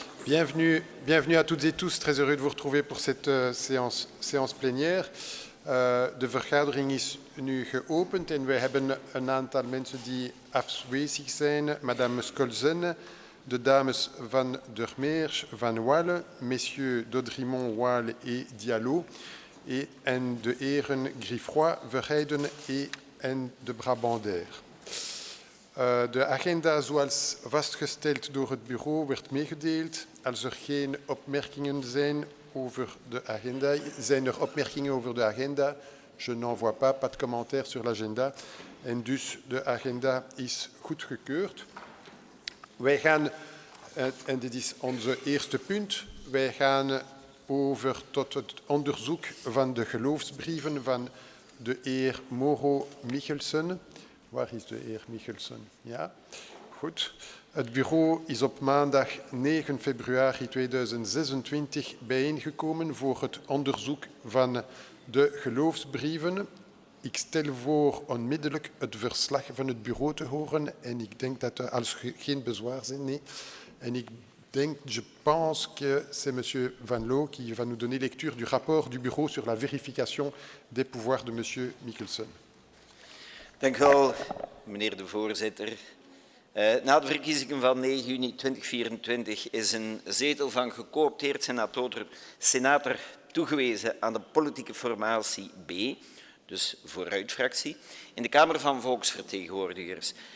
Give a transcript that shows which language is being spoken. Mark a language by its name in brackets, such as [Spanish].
[French] Bienvenue à toutes et tous. Très heureux de vous retrouver pour cette séance plénière. [Dutch] De vergadering is nu geopend en we hebben een aantal mensen die afwezig zijn. Madame Scholzen, de dames Van der Meers, Van Walle, [French] messieurs Dodrimont, Waal et Diallo [Dutch] en de heren Griffroy, Verheijden en de Brabander. De agenda zoals vastgesteld door het bureau werd meegedeeld. Als er geen opmerkingen zijn over de agenda, zijn er opmerkingen over de agenda? [French] Je n'en vois pas de commentaires sur l'agenda. [Dutch] En dus de agenda is goedgekeurd. Wij gaan, en dit is onze eerste punt, wij gaan over tot het onderzoek van de geloofsbrieven van de heer Mauro Michelsen. Waar is de heer Michelsen? Ja, goed. Het bureau is op maandag 9 februari 2026 bijeengekomen voor het onderzoek van de geloofsbrieven. Ik stel voor onmiddellijk het verslag van het bureau te horen en ik denk dat als geen bezwaar zijn, nee. En ik denk, [French] je pense que c'est monsieur Van Loo qui va nous donner lecture du rapport du bureau sur la vérification des pouvoirs de monsieur Michelsen. [Dutch] Dank u wel, meneer de voorzitter. Na de verkiezingen van 9 juni 2024 is een zetel van gecoopteerd senator toegewezen aan de politieke formatie B, dus vooruitfractie, in de Kamer van Volksvertegenwoordigers.